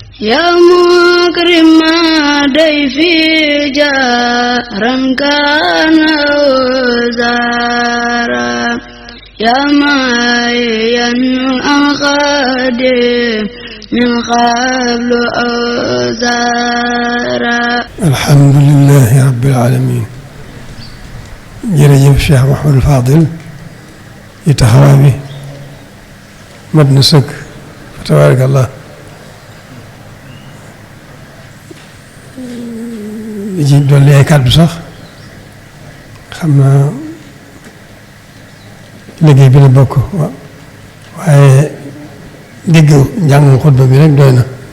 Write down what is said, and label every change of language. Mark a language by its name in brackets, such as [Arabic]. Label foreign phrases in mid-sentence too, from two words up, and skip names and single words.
[Arabic] يا مكرم ضيفي جارا كان وزارا يا معين الأنقادم من قبل أوزارا. الحمد لله رب العالمين. [Wolof] jërëjëf Cheikh Mouhamadou Fadil yi taxawaay bi mat na sëkk [Arabic] فتبارك الله. [Wolof] li ci dolli ay kàddu sax xam naa liggéey bi la bokk waaye dégg njàngum xutba bi rek doy na.